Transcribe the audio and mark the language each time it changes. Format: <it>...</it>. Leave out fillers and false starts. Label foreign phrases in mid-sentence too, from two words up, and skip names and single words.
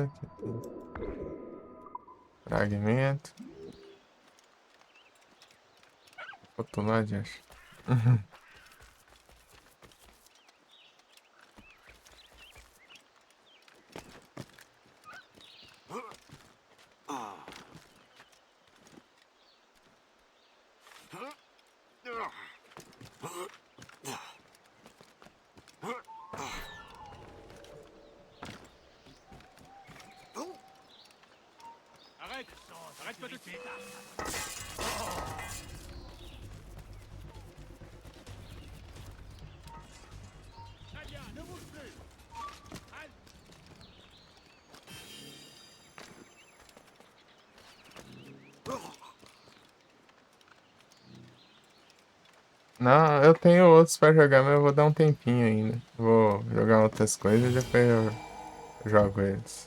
<pt>Aqui tem fragmento. Outro lado, acho.</pt> <fr>Arrête-toi tout de suite. Très bien, ne bouge plus. Halte.</fr> <pt>Não, eu tenho outros pra jogar, mas eu vou dar um tempinho ainda. Vou jogar outras coisas e depois eu jogo eles.</pt>